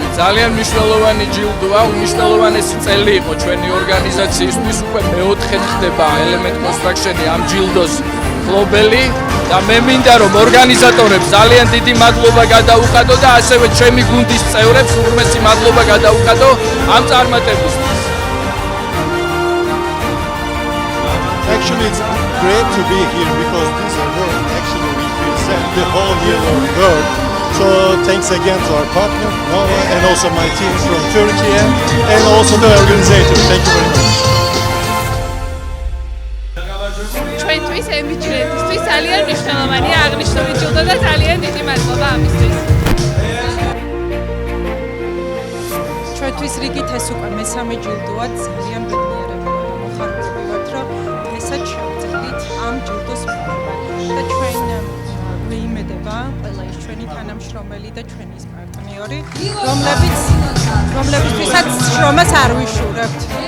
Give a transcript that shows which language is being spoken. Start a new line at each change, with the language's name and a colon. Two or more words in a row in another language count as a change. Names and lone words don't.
Georgian: ძალიან მნიშვნელოვანი ჯილდოა, უმნიშვნელოვანესი წელი იყო ჩვენი ორგანიზაციისთვის. უკვე მეოთხე ხდება Element Construction-ი ამ ჯილდოს მფლობელი და მე მინდა რომ ორგანიზატორებს ძალიან დიდი მადლობა გადაუხადო და ასევე ჩემი გუნდის წევრებს უმრავლესი მადლობა გადაუხადო ამ წარმატებისთვის.
English: Actually, it's great to be here because this award actually represents the whole yellow world. So thanks again to our partner, Nova, and also my team from Turkey and also the organizer. Thank you very much.
Georgian: ჩვენთვის ემიჯრენტისთვის ძალიან მნიშვნელოვანია აღნიშნული ჯილდო და ძალიან დიდი მადლობა ამისთვის. ჩვენთვის რიგით ეს უკვე მესამე ჯილდოა, ძალიან ბედნიერებია და მოხარული ვართ, რომ დღესაც შევძლებთ ამ ჯილდოს მიღება და ჩვენ ვიმედება ყველა ის ჩვენი თანამშრომელი და ჩვენი პარტნიორი, რომლებისთვისაც შრომას არ ვიშურებთ.